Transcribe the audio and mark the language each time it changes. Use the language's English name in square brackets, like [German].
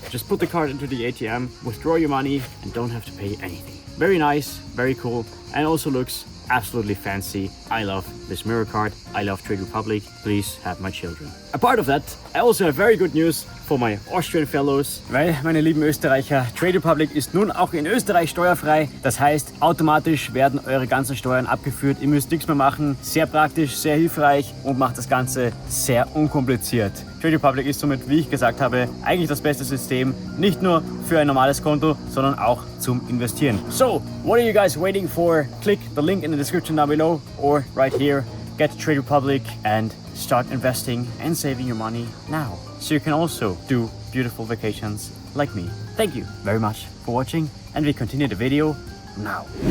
[English] Just put the card into the ATM, withdraw your money, and don't have to pay anything. Very nice, very cool, and also looks absolutely fancy. I love this mirror card. I love Trade Republic. Please have my children. Apart of that, I also have very good news for my Austrian fellows. [German] Weil, meine lieben Österreicher, Trade Republic ist nun auch in Österreich steuerfrei. Das heißt, automatisch werden eure ganzen Steuern abgeführt. Ihr müsst nichts mehr machen. Sehr praktisch, sehr hilfreich und macht das Ganze sehr unkompliziert. Trade Republic ist somit, wie ich gesagt habe, eigentlich das beste System. Nicht nur für ein normales Konto, sondern auch zum Investieren. [English] So, what are you guys waiting for? Click the link in the description down below or right here. Get Trade Republic and start investing and saving your money now. So you can also do beautiful vacations like me. Thank you very much for watching, and we continue the video now.